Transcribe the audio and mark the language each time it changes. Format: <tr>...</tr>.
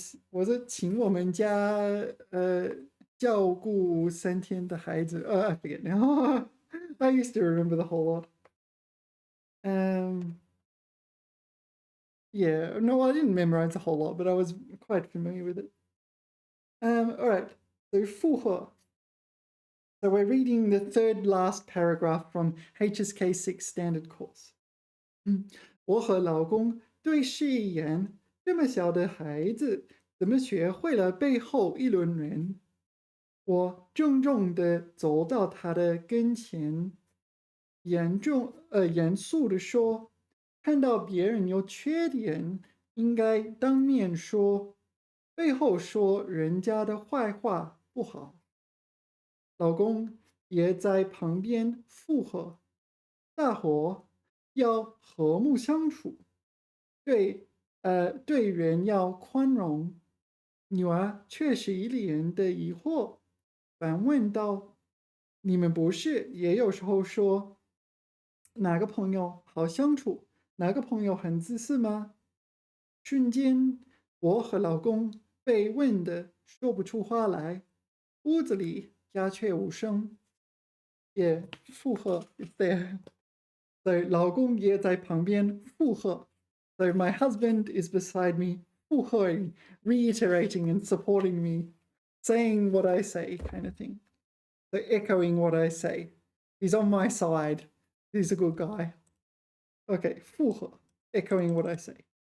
<zh>我是请我们家照顾3天的孩子。</zh> <en>I forget now. I used to remember the whole lot. Yeah, no, I didn't memorize the whole lot, but I was quite familiar with it. All right, so 复合. So we're reading the third last paragraph from HSK 6 standard course.</en> <zh>我和老公对视一眼，这么小的孩子怎么学会了背后议论人？我郑重地走到他的跟前，严肃地说：“看到别人有缺点，应该当面说。背后说人家的坏话不好。老公也在旁边附和，大伙要和睦相处，对人要宽容。女儿却是一脸的疑惑，反问道：“你们不是也有时候说哪个朋友好相处，哪个朋友很自私吗？” 瞬间，我和老公被问得说不出话来，屋子里鸦雀无声。也附和</zh> <en>is there.</en> <zh>So 老公也在旁边附和。</zh> <en>So my husband is beside me, 附和 reiterating and supporting me, saying what I say, kind of thing. So echoing what I say. He's on my side. He's a good guy. Okay, 附和 echoing what I say.</en>